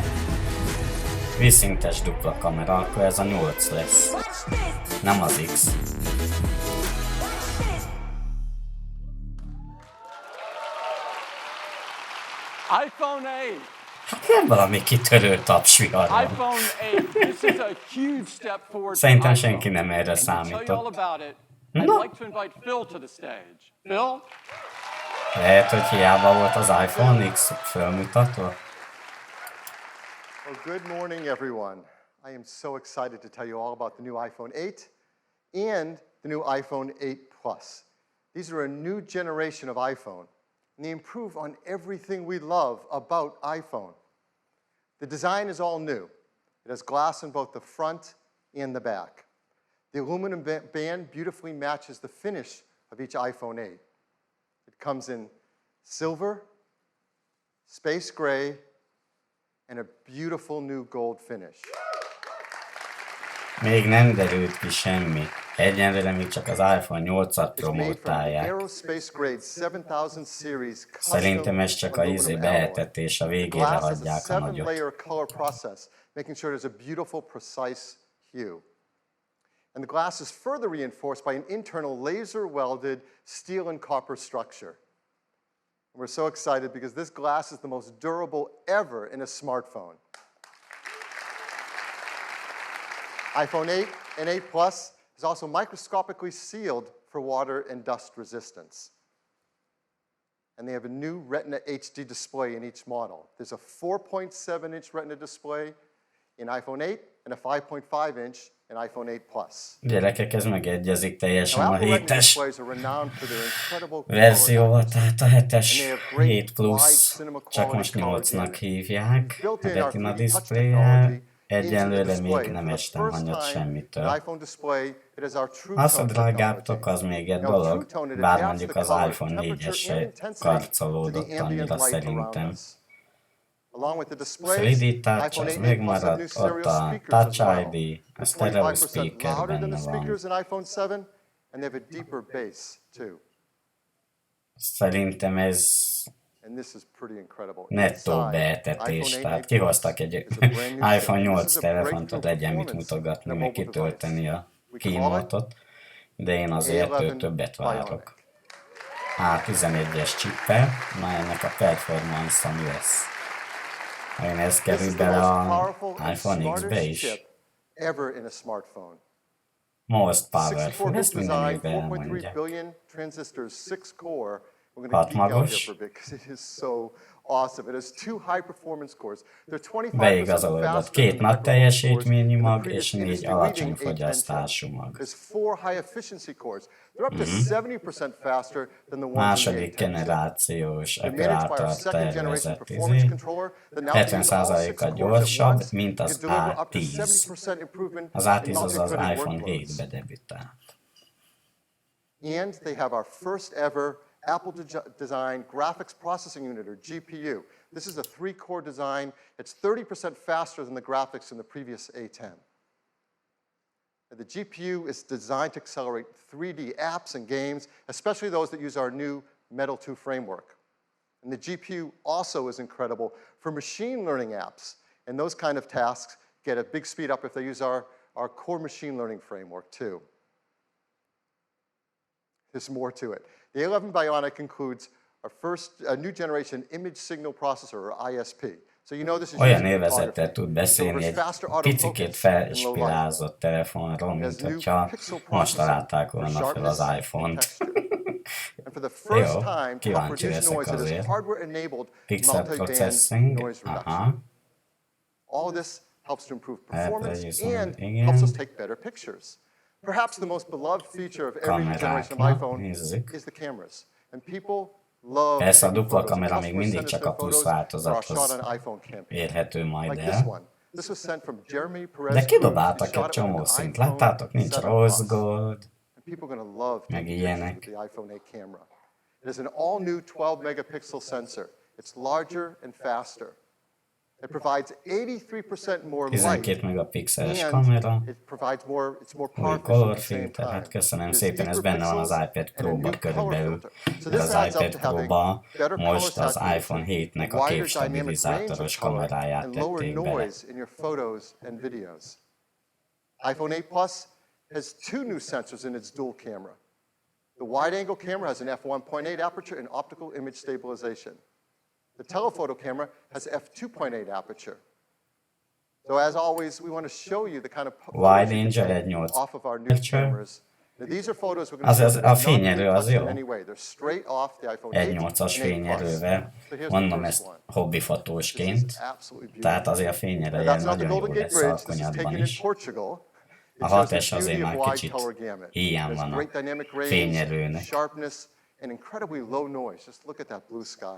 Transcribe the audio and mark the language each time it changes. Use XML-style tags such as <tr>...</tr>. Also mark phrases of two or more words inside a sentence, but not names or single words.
<hu>Vízszintes dupla kamera, akkor ez a 8 lesz. Nem az X. iPhone 8. Hát nem valami kitörő tapsvihar van. iPhone 8.</hu> <en>This is a huge step forward.</en> <hu>Szerintem senki nem erre számított.</hu> <en>I'd like to invite Phil to the stage. Phil?</en> <hu>Lehet, hogy hiába volt az iPhone X felmutatva.</hu> <en>Well, good morning, everyone. I am so excited to tell you all about the new iPhone 8 and the new iPhone 8 Plus. These are a new generation of iPhone, and they improve on everything we love about iPhone. The design is all new. It has glass in both the front and the back. The aluminum band beautifully matches the finish of each iPhone 8. It comes in silver, space gray, and a beautiful new gold finish.</en> <hu>Még nem derült ki semmi. Egyenlőre még csak az iPhone 8-at promotálják. Szerintem ez csak a behetetés, a végére hagyják a nagyot.</hu> <en>And the glass is further reinforced by an internal laser-welded steel and copper structure. And we're so excited because this glass is the most durable ever in a smartphone. iPhone 8 and 8 Plus is also microscopically sealed for water and dust resistance. And they have a new Retina HD display in each model. There's a 4.7-inch Retina display in iPhone 8 and a 5.5-inch in iPhone 8 Plus.</en> <hu>Gyerekek, ez megegyezik teljesen a 7-es verzióval, tehát a 7-es 7 Plus, csak most 8-nak hívják, a Retina display-jel. Egyenlőre még nem estem hanyat semmitől. Az a drágábbtok, az még egy dolog, bár mondjuk az iPhone 4-es se karcolódott annyira szerintem. Solid Touch, az megmaradt, ott a Touch ID, a</hu> <en>stereo speaker</en> <hu>benne van. Szerintem ez nettó beetetés, tehát kihoztak egy iPhone 8 telefont, hogy legyen mit mutogatni, meg kitölteni a keynote-ot, de én azért többet várok. A11-es csippel, na ennek a performance-a mi lesz? Én ez kerül bele a iPhone X-be is.</hu> <en>Most powerful,</en> <hu>ezt minden évben elmondják.</hu> <en>We're going to geek out here</en> <hu>magos.</hu> <en>for a bit because it is so awesome. It has 2 high-performance cores. They're 25%</en> <hu>Beigazolódott</hu> <en>faster</en> <hu>2</hu> <en>than the</en> <hu>nagy</hu> <en>high-performance</en> <hu>teljesítményű</hu> <en>cores in the</en> <hu>mag</hu> <en>previous</en> <hu>és 4</hu> <en>industry-leading</en> <hu>alacsony</hu> <en>A10</en> <hu>fogyasztású</hu> <en>chip.</en> <hu>mag.</hu> <en>There's 4 high-efficiency cores. They're up to 70% faster than the ones in the</en> <hu>Második</hu> <en>A10 chip.</en> <hu>generációs</hu> <en>They're managed by our</en> <hu>ekvátor</hu> <en>second generation</en> <hu>tervezett</hu> <en>performance controller that now can use all 6</en> <hu>70%-kal</hu> <en>cores at</en> <hu>gyorsabb,</hu> <en>once.</en> <hu>mint</hu> <en>It</en> <hu>az</hu> <en>can deliver up to</en> <hu>A10.</hu> <en>70% improvement</en> <hu>Az</hu> <en>in</en> <hu>A10 az az</hu> <en>multi-threaded</en> <hu>iPhone</hu> <en>workloads.</en> <hu>7-be debütált.</hu> <en>And they have our first ever Apple design graphics processing unit, or GPU. This is a 3-core design. It's 30% faster than the graphics in the previous A10. The GPU is designed to accelerate 3D apps and games, especially those that use our new Metal 2 framework. And the GPU also is incredible for machine learning apps. And those kind of tasks get a big speed up if they use our core machine learning framework too. There's more to it. The A11 Bionic includes our first new generation image signal processor, or ISP. So you know this is</en> <hu>Olyan élvezettel tud beszélni egy picikét felspirázott telefonról, mint hogyha most találták volna fel az iPhone-t. Jó, kíváncsi leszek azért.</hu> <en>Pixel processing, aha. All this helps to improve performance and helps us take better pictures. Perhaps the most beloved feature of every generation of iPhone is the cameras. And people love</en> <hu>Persze a dupla kamera még mindig csak a plusz változathoz érhető majd el. De kidobáltak egy csomó szint, láttátok? Nincs rose gold, meg ilyenek.</hu> <en>It is an all-new 12 megapixel sensor. It's larger and faster. It provides 83% more light,</en> <hu>12 megapixeles kamera,</hu> <en>it provides more, it's more</en> <hu>új</hu> <en>power</en> <hu>colorfilter, hát köszönöm szépen, ez benne van az iPad Pro-ba körülbelül, de az iPad Pro-ba most az iPhone 7-nek a képstabilizátoros kameráját tették bele.</hu> <en>iPhone 8 Plus has 2 new sensors in its dual camera. The wide-angle camera has an f1.8 aperture and optical image stabilization. The telephoto camera has f2.8 aperture. So as always, we want to show you the kind of Wide angle off of our new cameras. Now these are photos we're going to</en> <hu>a fényerő az jó.</hu> <en>They're straight off the iPhone 8</en> <hu>1.8-as fényerővel, mondom ezt hobbifotósként, tehát azért a fényereje nagyon jó lesz alkonyatban is. A 6S azért már kicsit hiány van a fényerőnek.</hu> <en>And incredibly low noise. Just look at that blue sky.</en>